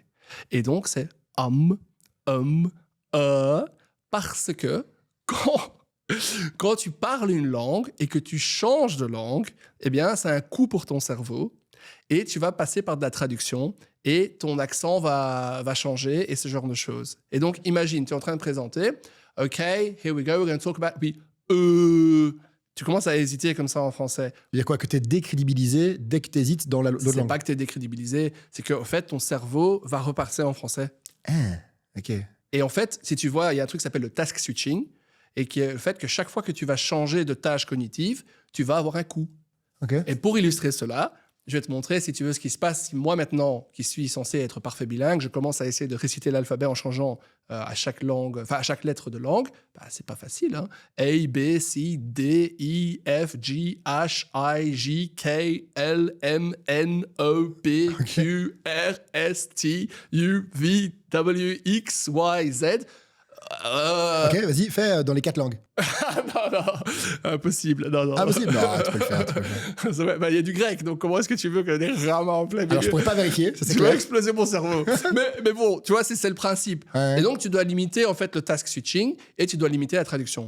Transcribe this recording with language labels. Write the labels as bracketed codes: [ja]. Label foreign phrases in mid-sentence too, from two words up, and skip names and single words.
[fr] Et donc, c'est parce que quand tu parles une langue et que tu changes de langue, eh bien, c'est un coût pour ton cerveau et tu vas passer par de la traduction et ton accent va changer et ce genre de choses. Et donc, imagine, tu es en train de présenter, [en] OK, here we go, we're going to talk about... [fr] Puis, tu commences à hésiter comme ça en français. Il y a quoi? Que tu es décrédibilisé dès que tu hésites dans l'autre langue? C'est pas que tu es décrédibilisé, c'est qu'en fait, ton cerveau va repartir en français. Ah, OK. Et en fait, si tu vois, il y a un truc qui s'appelle le [en] task switching, [fr] et qui est le fait que chaque fois que tu vas changer de tâche cognitive, tu vas avoir un coût. Okay. Et pour illustrer cela, je vais te montrer, si tu veux, ce qui se passe si moi, maintenant, qui suis censé être parfait bilingue, je commence à essayer de réciter l'alphabet en changeant à chaque lettre de langue. C'est pas facile, hein. A, B, C, D, E, F, G, H, I, J, K, L, M, N, O, P, Q, R, S, T, U, V, W, X, Y, Z. Ok, vas-y, fais dans les 4 langues. non, impossible. Non. Impossible. Non, tu peux le faire. Il y a du grec, donc comment est-ce que tu veux que des rames en plein milieu? Alors, je pourrais pas vérifier, ça c'est tu clair. vas exploser mon cerveau. mais bon, tu vois, c'est le principe. Ouais. Et donc, tu dois limiter en fait le [en] task switching [fr] et tu dois limiter la traduction.